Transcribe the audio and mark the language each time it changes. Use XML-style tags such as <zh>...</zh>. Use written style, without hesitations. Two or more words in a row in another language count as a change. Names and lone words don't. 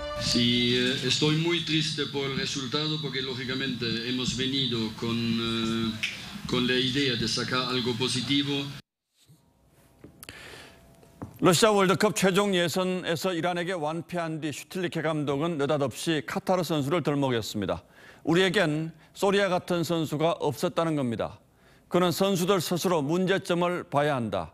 <es>Sí, estoy muy triste por el resultado porque lógicamente hemos venido con la idea de sacar algo positivo.</es> <ko>러시아 월드컵 최종 예선에서 이란에게 완패한 뒤 슈틸리케 감독은 느닷없이 카타르 선수를 덜먹였습니다. 우리에겐 소리아 같은 선수가 없었다는 겁니다. 그는 선수들 스스로 문제점을 봐야 한다.</ko>